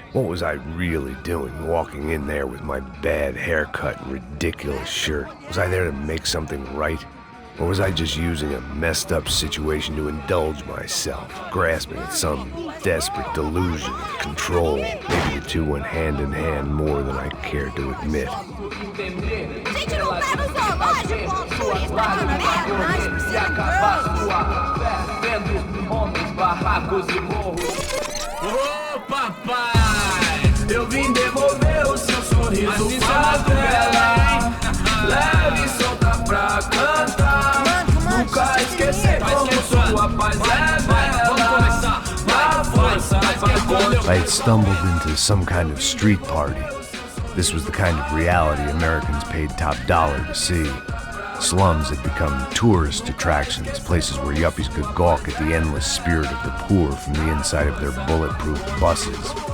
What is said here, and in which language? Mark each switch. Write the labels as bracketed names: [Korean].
[English] What was I really doing, walking in there with my bad haircut and ridiculous shirt? Was I there to make something right? Or was I just using a messed up situation to indulge myself, grasping at some desperate delusion of control? Maybe the two went hand in hand more than I cared to admit. [Portuguese] Gente, não tá no zoológico, turista de merda, nós precisamos. Ô papai, eu vim devolver o seu sorriso pra tela. Leve e solta pra cantar. Nunca esquecer como sua paz é bela. Na força [English] I had stumbled into some kind of street party. This was the kind of reality Americans paid top dollar to see. Slums had become tourist attractions, places where yuppies could gawk at the endless spirit of the poor from the inside of their bulletproof buses.